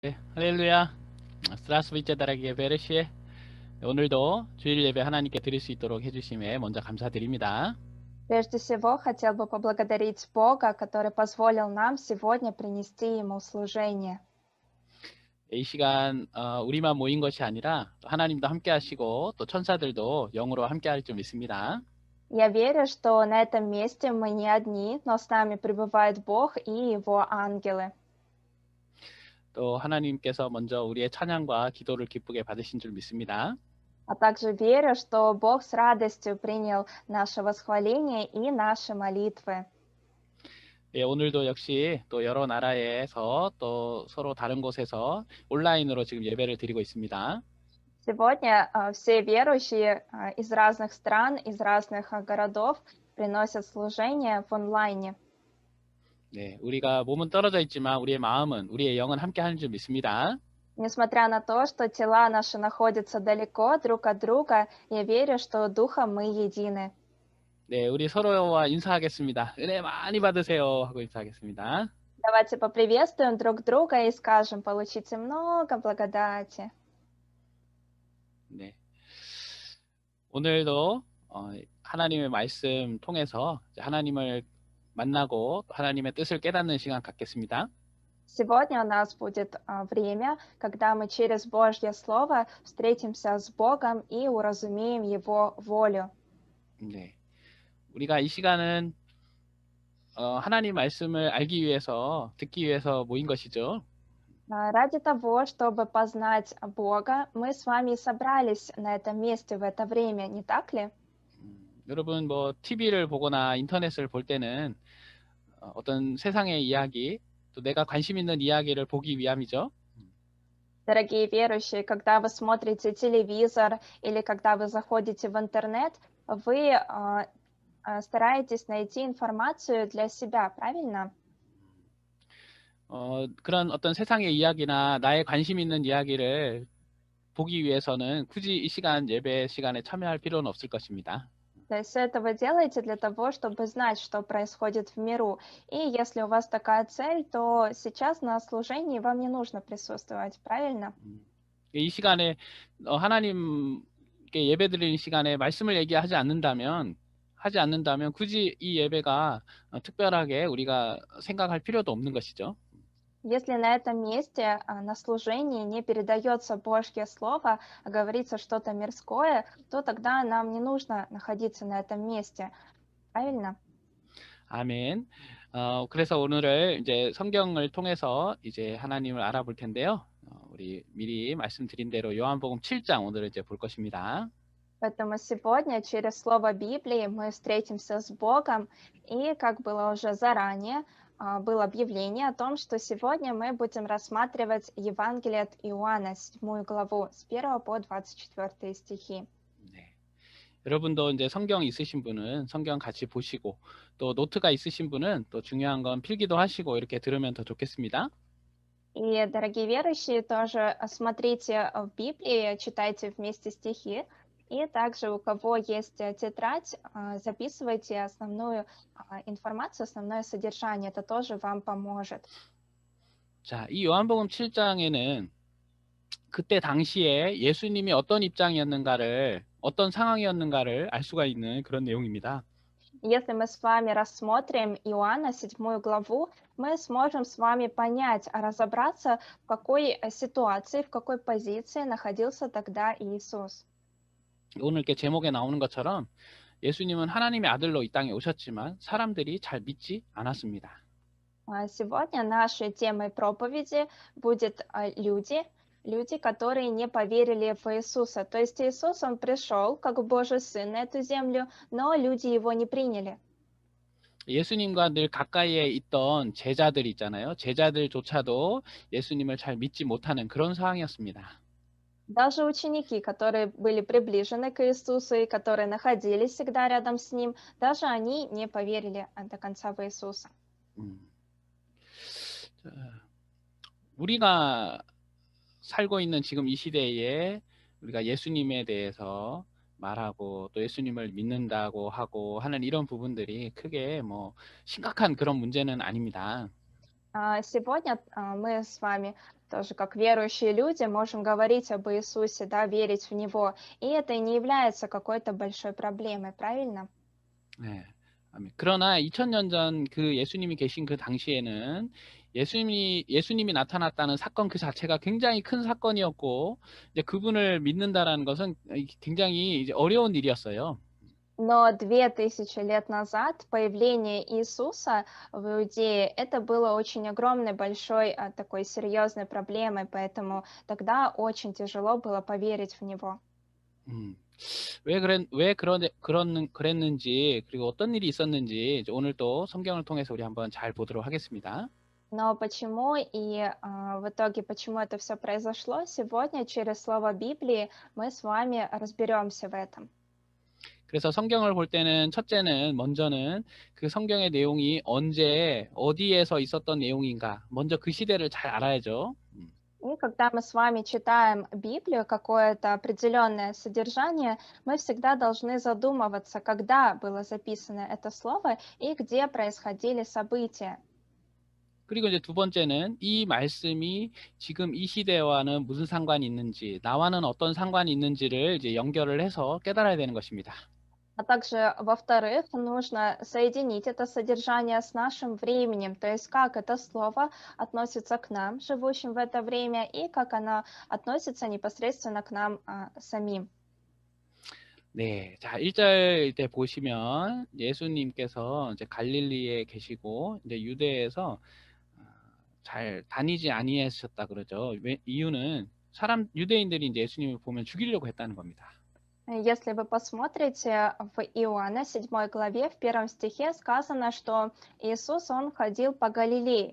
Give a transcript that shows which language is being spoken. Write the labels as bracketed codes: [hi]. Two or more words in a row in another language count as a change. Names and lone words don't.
[ko] 할렐루야. [ru] Здравствуйте, дорогие верующие. [ko] 오늘도 주일 예배 하나님께 드릴 수 있도록 해주심에 먼저 감사드립니다. [ru] Прежде всего, хотел бы поблагодарить Бога, который позволил нам сегодня принести Ему служение. [ko] 이 시간 우리만 모인 것이 아니라 또 하나님도 함께 하시고 또 천사들도 영으로 함께 할 줄 믿습니다. [ru] Я верю, что на этом месте мы не одни, но с нами пребывает Бог и Его ангелы. [ko] 또 하나님께서 먼저 우리의 찬양과 기도를 기쁘게 받으신 줄 믿습니다. [ru] А также верю, что Бог с радостью принял наше восхваление и наши молитвы. [ko] 예, 오늘도 역시 또 여러 나라에서 또 서로 다른 곳에서 온라인으로 지금 예배를 드리고 있습니다. [ru] Сегодня все верующие из разных стран, из разных городов приносят служение в онлайне. [ko] 네, 우리가 몸은 떨어져 있지만 우리의 마음은, 우리의 영은 함께 하는 줄 믿습니다. [ru] Несмотря на то, что тела наши находятся далеко друг от друга, я верю, что духом мы едины. [ko] 네, 우리 서로와 인사하겠습니다. 은혜 많이 받으세요 하고 인사하겠습니다. [ru] Давайте поприветствуем друг друга и скажем: получите много благодати. [ko] 네, 오늘도 하나님의 말씀 통해서 하나님을 만나고 하나님의 뜻을 깨닫는 시간 갖겠습니다. [ru] Сегодня у нас будет время, когда мы через Божье Слово встретимся с Богом и уразумеем Его волю. [ko] 네, 우리가 이 시간은 하나님 말씀을 알기 위해서, 듣기 위해서 모인 것이죠. [ru] Ради того, чтобы познать Бога, мы с вами и собрались на этом месте в это время, не так ли? [ko] 여러분 뭐 TV를 보거나 인터넷을 볼 때는 어떤 세상의 이야기, 또 내가 관심 있는 이야기를 보기 위함이죠. [ru] Дорогие верующие, когда вы смотрите телевизор или когда вы заходите в интернет, вы стараетесь найти информацию для себя, правильно? [ko] 그런 어떤 세상의 이야기나 나의 관심 있는 이야기를 보기 위해서는 굳이 이 시간 예배 시간에 참여할 필요는 없을 것입니다. [ru] То есть это вы делаете для того, чтобы знать, что происходит в миру. И если у вас такая цель, то сейчас на служении вам не нужно присутствовать, правильно? [ko] 이 시간에 하나님께 예배드리는 시간에 말씀을 얘기하지 않는다면 굳이 이 예배가 특별하게 우리가 생각할 필요도 없는 것이죠. [ru] Если на этом месте, на служении не передается Божье Слово, а говорится что-то мирское, то тогда нам не нужно находиться на этом месте. Правильно? [ko] 아멘. 그래서 오늘을 이제 성경을 통해서 이제 하나님을 알아볼 텐데요. 우리 미리 말씀드린 대로 요한복음 7장 오늘은 이제 볼 것입니다. [ru] Поэтому сегодня через Слово Библии мы встретимся с Богом, и, как было уже заранее, было объявление о том, что сегодня мы будем рассматривать Евангелие от Иоанна, 7 главу, с 1 по 24 стихи. [ko] 네. 여러분도 이제 성경 있으신 분은 성경 같이 보시고, 또 노트가 있으신 분은 또 중요한 건 필기도 하시고 이렇게 들으면 더 좋겠습니다. [ru] И, дорогие верующие, тоже смотрите в Библии, читайте вместе стихи. И также у кого есть тетрадь, записывайте основную информацию, основное содержание. Это тоже вам поможет. [ko] 자, 이 요한복음 7장에는 그때 당시에 예수님이 어떤 입장이었는가를, 어떤 상황이었는가를 알 수가 있는 그런 내용입니다. [ru] Если мы с вами рассмотрим Иоанна 7 главу, мы сможем с вами понять, разобраться, в какой ситуации, в какой позиции находился тогда Иисус. [ko] 오늘 이렇게 제목에 나오는 것처럼 예수님은 하나님의 아들로 이 땅에 오셨지만 사람들이 잘 믿지 않았습니다. [ru] Сегодня нашей темой проповеди будет люди, которые не поверили в Иисуса. То есть Иисус, Он пришел как Божий Сын на эту землю, но люди Его не приняли. [ko] 예수님과 늘 가까이에 있던 제자들 있잖아요. 제자들조차도 예수님을 잘 믿지 못하는 그런 상황이었습니다. [ru] Даже ученики, которые были приближены к Иисусу и которые находились всегда рядом с Ним, даже они не поверили до конца в Иисуса. [ko] 우리가 살고 있는 지금 이 시대에 우리가 예수님에 대해서 말하고 또 예수님을 믿는다고 하고 하는 이런 부분들이 크게 뭐 심각한 그런 문제는 아닙니다. [ru] Сегодня мы с вами тоже как верующие люди можем говорить об Иисусе, да, верить в Него, и это не является какой-то большой проблемой, правильно? [ko] 네. 아멘. 그러나 2000년 전 그 예수님이 계신 그 당시에는 예수님이 나타났다는 사건 그 자체가 굉장히 큰 사건이었고 이제 그분을 믿는다라는 것은 굉장히 이제 어려운 일이었어요. [ru] Но 2000 лет назад появление Иисуса в Иудее это было очень огромной, большой, такой серьезной проблемой, поэтому тогда очень тяжело было поверить в Него. 음. [ko] 왜 그랬는지 그리고 어떤 일이 있었는지 이제 오늘 또 성경을 통해서 우리 한번 잘 보도록 하겠습니다. [ru] Но почему в итоге, почему это все произошло, сегодня через слово Библии мы с вами разберемся в этом. [ko] 그래서 성경을 볼 때는 첫째는 먼저는 그 성경의 내용이 언제 어디에서 있었던 내용인가 먼저 그 시대를 잘 알아야죠. [ru] И когда мы с вами читаем Библию, какое-то определенное содержание, мы всегда должны задумываться, когда было записано это слово и где происходили события. [ko] 그리고 이제 두 번째는 이 말씀이 지금 이 시대와는 무슨 상관이 있는지, 나와는 어떤 상관이 있는지를 이제 연결을 해서 깨달아야 되는 것입니다. [ru] А также, во-вторых, нужно соединить это содержание с нашим временем, то есть как это слово относится к нам, живущим в это время, и как оно относится непосредственно к нам самим. [ko] 네, 자, 1절 때 보시면 예수님께서 이제 갈릴리에 계시고 이제 유대에서 잘 다니지 아니하셨다 그러죠. 이유는 유대인들이 이제 예수님을 보면 죽이려고 했다는 겁니다. [ru] Если вы посмотрите в Иоанна 7 главе, в 1 стихе сказано, что Иисус, Он ходил по Галилее.